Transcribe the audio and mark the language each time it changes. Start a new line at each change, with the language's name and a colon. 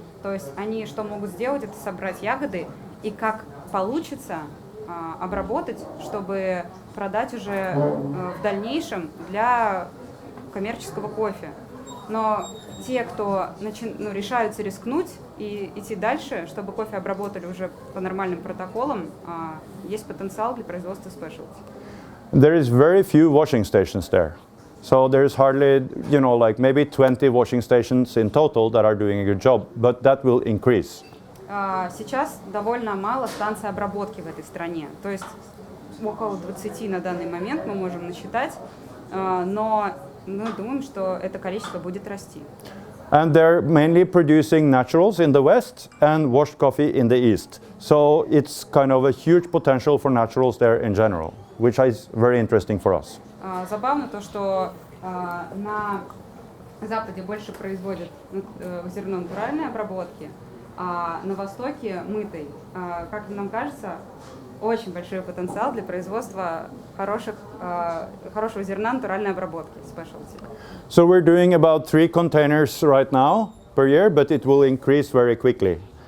Russian: То есть они что могут сделать, это собрать ягоды и как получится обработать, чтобы продать уже в дальнейшем для коммерческого кофе. Но те, кто решаются рискнуть и идти дальше, чтобы кофе обработали уже по нормальным протоколам, есть потенциал для производства спешелти.
English: There is very few washing stations there. So there's hardly, you know, like maybe 20 washing stations in total that are doing a good job, but that will increase.
Russian: Сейчас довольно мало станций обработки в этой стране. То есть около 20 на данный момент мы можем насчитать. но мы думаем, что это количество будет расти.
English: And they're mainly producing naturals in the west and washed coffee in the east. So it's kind of a huge potential for naturals there in general, which is very interesting for us.
Russian: Забавно то, что на Западе больше производят зерно натуральной обработки, а на Востоке мытой. Как нам кажется, очень большой потенциал для производства хорошего зерна натуральной обработки, спешелти.
English: So we're doing about 3 containers right now per year, but it will increase very quickly.